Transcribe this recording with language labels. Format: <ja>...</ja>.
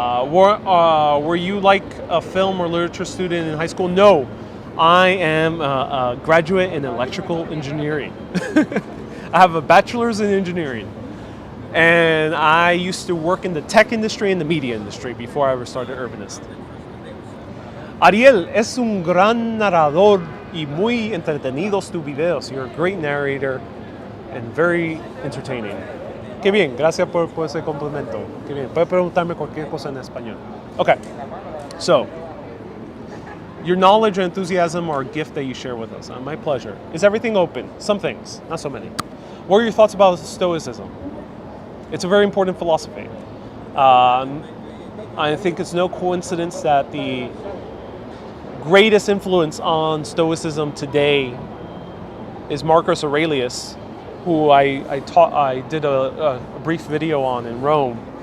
<en>Were you like a film or literature student in high school? No, I am a graduate in electrical engineering. I have a bachelor's in engineering. And I used to work in the tech industry and the media industry before I ever started Urbanist.</en> <es>Ariel es un gran narrador y muy entretenidos tus videos.</es> <en>You're a great narrator and very entertaining.</en> <es>Qué bien, gracias por ese complemento. Qué bien, puede preguntarme cualquier cosa en español.</es> <en>Okay, so, your knowledge and enthusiasm are a gift that you share with us. My pleasure. Is everything open? Some things, not so many. What are your thoughts about Stoicism? It's a very important philosophy. I think it's no coincidence that the greatest influence on Stoicism today is Marcus Aurelius, who I did a brief video on in Rome.</en>